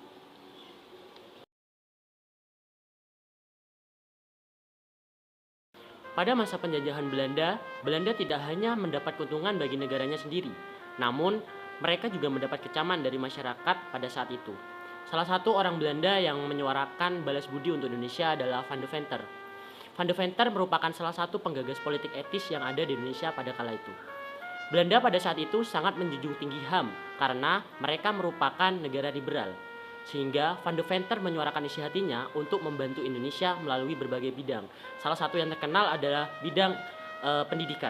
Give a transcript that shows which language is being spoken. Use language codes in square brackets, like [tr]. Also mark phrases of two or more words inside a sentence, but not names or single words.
[id] Pada masa penjajahan Belanda, Belanda tidak hanya mendapat keuntungan bagi negaranya sendiri, namun mereka juga mendapat kecaman dari masyarakat pada saat itu. Salah satu orang Belanda yang menyuarakan balas budi untuk Indonesia adalah Van de Venter. Van de Venter merupakan salah satu penggagas politik etis yang ada di Indonesia pada kala itu. Belanda pada saat itu sangat menjunjung tinggi HAM karena mereka merupakan negara liberal. Sehingga Van de Venter menyuarakan isi hatinya untuk membantu Indonesia melalui berbagai bidang. Salah satu yang terkenal adalah bidang pendidikan.